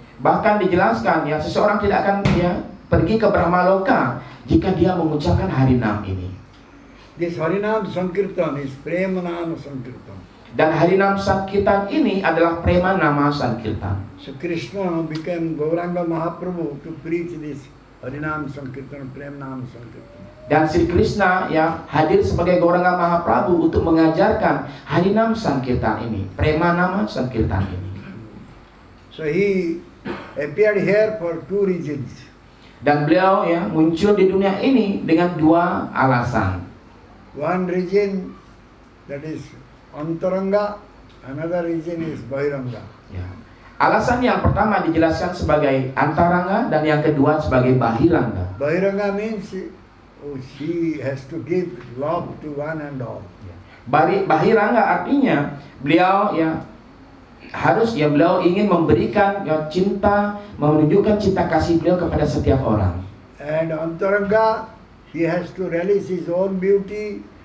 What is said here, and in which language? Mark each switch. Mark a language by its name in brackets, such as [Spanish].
[Indonesian] Bahkan dijelaskan ya seseorang tidak akan ya pergi ke Brahmaloka jika dia mengucapkan Harinam ini. [English] This Harinam Sankirtan is Premanama Sankirtan. [Indonesian] Dan Harinam Sankirtan ini adalah Prema Nama Sankirtan. [English] So Krishna became Gauranga Mahaprabhu to preach this Harinam Sankirtan, Premanama Sankirtan. [Indonesian] Dan Sri Krishna ya hadir sebagai Gauranga Mahaprabhu untuk mengajarkan Harinam Sankirtan ini, Prema Nama Sankirtan ini. [English] So he appeared here for 2 reasons. [Indonesian] Dan beliau ya muncul di dunia ini dengan 2 alasan. [English] One reason that is Antaranga, another reason is Bahiranga. [Indonesian] Ya. Alasan yang pertama dijelaskan sebagai antaranga dan yang kedua sebagai bahiranga. [English] Bahiranga means she has to give love to one and all. [Indonesian] Bahiranga artinya beliau ya harus ya beliau ingin memberikan ya cinta, menunjukkan cinta kasih beliau kepada setiap orang. [English] And Antaranga, he has to realize his own beauty.